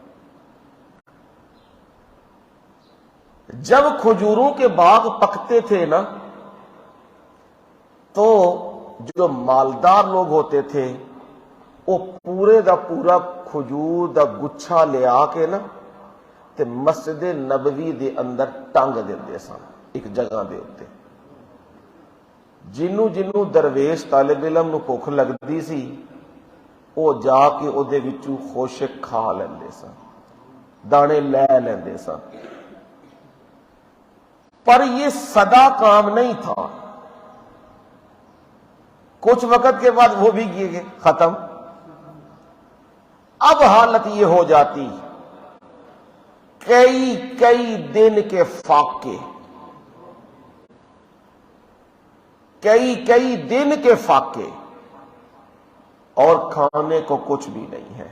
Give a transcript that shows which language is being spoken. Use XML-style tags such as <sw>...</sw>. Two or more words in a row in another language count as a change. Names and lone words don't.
<ur>جب کھجوروں کے باغ پکتے تھے نا، تو جو مالدار لوگ ہوتے تھے وہ</ur> <pa>پورے دا پورا کھجور دا گچھا لے آ کے نا تے مسجد نبوی دے اندر ٹنگ دیندے سن، ایک جگہ دے اوتے۔ جنوں درویش طالب علم نو بھوک لگدی سی، وہ جا کے او دے وچوں خوشک کھا لیندے سن، دانے لے لیندے سن۔</pa> <ur>پر یہ سدا کام نہیں تھا، کچھ وقت کے بعد وہ بھی یہ ختم۔ اب حالت یہ ہو جاتی، کئی دن کے فاقے، کئی دن کے فاقے، اور کھانے کو کچھ بھی نہیں ہے۔</ur>